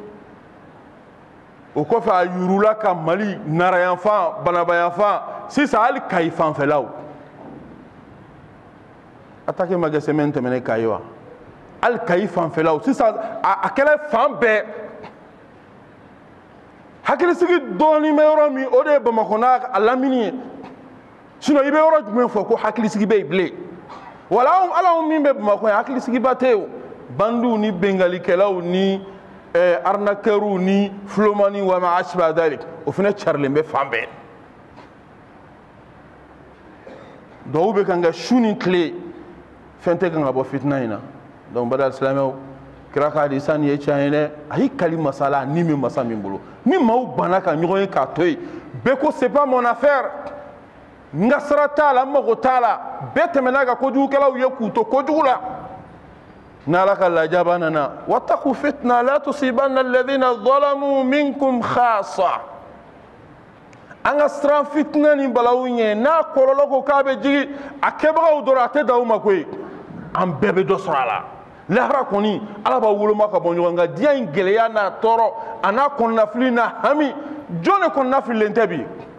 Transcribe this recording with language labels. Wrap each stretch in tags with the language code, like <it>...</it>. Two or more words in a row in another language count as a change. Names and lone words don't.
<bm>o kɔfɛ a yurula ka mali narayanfan banabayanfan sisan hali kayi fanfɛlaw attaque ma kɛ semaine tɛmɛnen kayi wa hali kayi fanfɛlaw sisan a kɛra fan bɛɛ hakilisigi dɔɔnin bɛ yɔrɔ min o de ye bamakɔ n'a a lamini ye sinon i bɛ yɔrɔ jumɛn fɔ ko hakilisigi bɛ yen bilen wala ala min bɛ bamakɔ yan hakilisigiba tɛ yen bandiw ni bengalikɛlaw ni arnaqueurs ni flomani</bm> <ar>وما أشبه ذلك</ar> <bm>o fana carilen bɛ fan bɛɛ dɔw bɛ kan ka su ni tile fɛn tɛ kan ka bɔ fitina in na donc badal silamɛw kira ka hadisa nin ye tiɲɛ ye dɛ a y'i kali masala ni min masa min bolo ni maaw banna ka ɲɔgɔn ye k'a to yen bɛɛ ko</bm> <fr>c'est pas mon affaire</fr> <bm>n ka sira t'a la n mago t'a la bɛɛ tɛmɛna ka kojugukɛlaw ye k'u to kojugu la n'ala ka lajaba nana</bm> <ar>واتقوا فتنة لا تصيبن الذين ظلموا منكم خاصة</ar> <bm>an ka siran fitina ni balawu ɲɛ n'a kɔlɔlɔ ko k'a bɛ jigi a kɛbagaw dɔrɔn a tɛ dan u ma koyi an bɛɛ bɛ dɔ sɔrɔ a la lahara kɔni ala b'a woloma ka bɔ ɲɔgɔn kan diɲɛ in gɛlɛya n'a tɔɔrɔ a n'a kɔnɔnafili n'a hami jɔn de kɔnɔnafililen tɛ bi</bm>